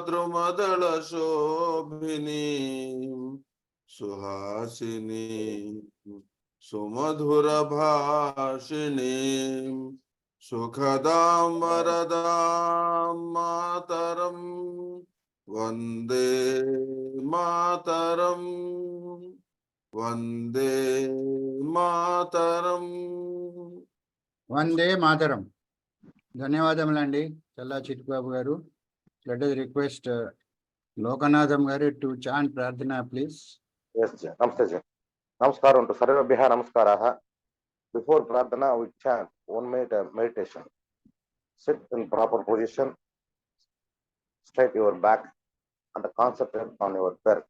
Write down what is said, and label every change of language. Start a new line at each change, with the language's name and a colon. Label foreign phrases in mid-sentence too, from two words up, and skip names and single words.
Sanskrit: द्रुमदल शोभिनी, सुहासिनी, सुमधुर भाषिणी, सुखदां वरदां मातरम्, वन्दे मातरम्, वन्दे मातरम्. वन्दे मातरम्.
Telugu: ధన్యవాదములండి చల్లా చిట్టిబాబు గారు.
English: Let us request Lokanatham Garu to chant Prarthana, please. Yes, sir. Namaste, sir. Namaskaram to
Sanskrit: सर्वेभ्यः नमस्कारः.
English: Before Prarthana, we chant 1 minute meditation. Sit in proper position, straight your back, and concentrate on your breath.